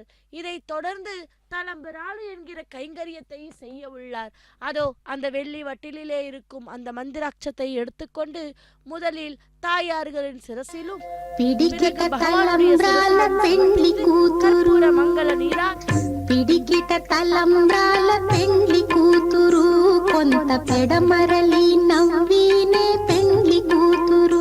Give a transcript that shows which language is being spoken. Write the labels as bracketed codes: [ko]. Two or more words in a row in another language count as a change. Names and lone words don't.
[ta] இதை தொடர்ந்து தலம்பிராளு என்கிற கைங்கரியத்தை செய்ய உள்ளார். அதோ அந்த வெள்ளி வட்டிலே இருக்கும் அந்த மந்திராட்சத்தை எடுத்துக்கொண்டு முதலில் தாயார்களின் சிரசிலும் மங்கள நீரா [te] పిడికిట తలంబ్రాల పెండ్లి కూతురు, కొంత పెడమరలి నవ్వీనే పెండ్లి కూతురు.